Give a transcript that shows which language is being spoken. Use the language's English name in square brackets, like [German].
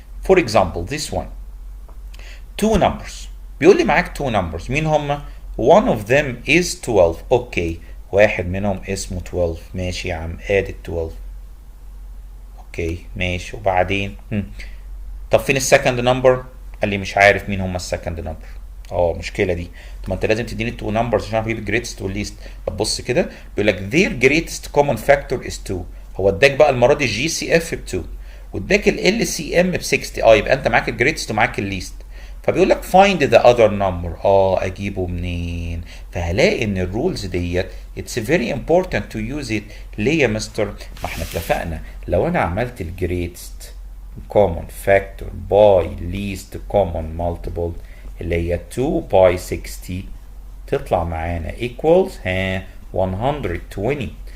[English] for example this one two numbers [Arabic] بيقول لي معاك [English] two numbers مين هم؟ one of them is 12. [Arabic] اوكي واحد منهم اسمه 12 ماشي يا عم ادي 12 اوكي ماشي وبعدين طب فين السكند نمبر؟ قال لي مش عارف مين هم السكند نمبر. مشكله دي. طب ما انت لازم تديني التو نمبرز عشان اعرف اجيب الجريتست والليست. طب بص كده بيقول لك [English] their greatest common factor is 2. [Arabic] هو اداك بقى المره دي الجي سي اف ب 2 واداك ال سي ام ب 60. يبقى انت معاك الجريتست ومعاك الليست. فبيقول لك [English] find the other number. [Arabic] اجيبه منين؟ فهلاقي ان الرولز ديت [English] it's very important to use it. [Arabic] ليه يا مستر؟ ما احنا اتفقنا لو انا عملت الجريتست common factor by least common multiple اللي هي 2 باي 60 تطلع معانا equals 120.